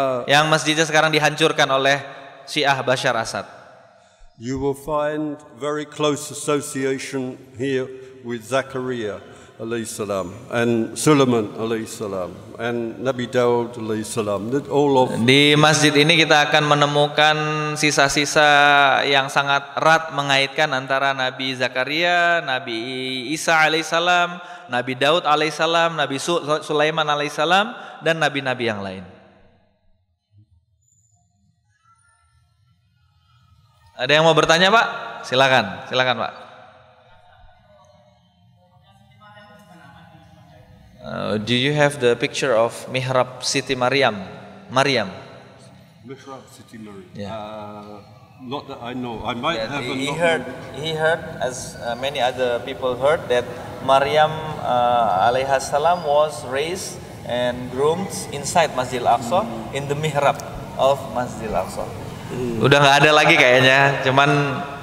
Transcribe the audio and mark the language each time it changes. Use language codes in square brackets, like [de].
[id] Yang masjidnya sekarang dihancurkan oleh Syiah Bashar Assad. [en] You will find very close association here with Zakaria alayhi salam and Sulaiman alayhi salam and Nabi Daud alayhi salam. [id] Di masjid ini kita akan menemukan sisa-sisa yang sangat erat mengaitkan antara Nabi Zakaria, Nabi Isa alaihissalam, Nabi Daud alaihissalam, Nabi Sulaiman alaihissalam, dan nabi-nabi yang lain. Ada yang mau bertanya, Pak? Silakan Pak. [en] Do you have the picture of Mihrab Siti Maryam? [id] Mihrab Siti Maryam. [en] Yeah. Not that I know. I might have. He heard, as many other people heard, that Maryam alaihi salam was raised and groomed inside Masjidil Aqsa in the mihrab of Masjidil Aqsa. [id] Udah nggak ada lagi kayaknya, cuman